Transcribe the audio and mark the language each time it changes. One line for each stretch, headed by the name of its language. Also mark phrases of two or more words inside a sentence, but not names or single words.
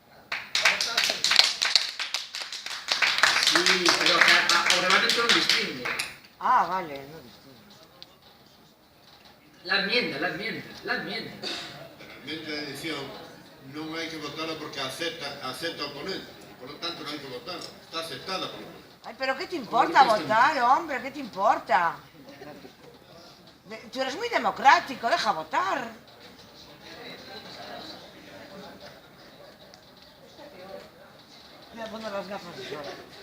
Galician: Sí, pero o reglamento non distingue. Ah, vale, non distingue.
Spanish: La enmienda.
Galician: A emenda de edición non hai que votarla porque acepta o ponente.
Spanish: Por lo tanto,
Galician: non hai que votarla. Está aceptada por o ponente.
Spanish: Ay, pero ¿qué te importa votar, hombre? ¿Qué te importa? Tú eres muy democrático, deja votar. Me voy a poner las gafas de sol.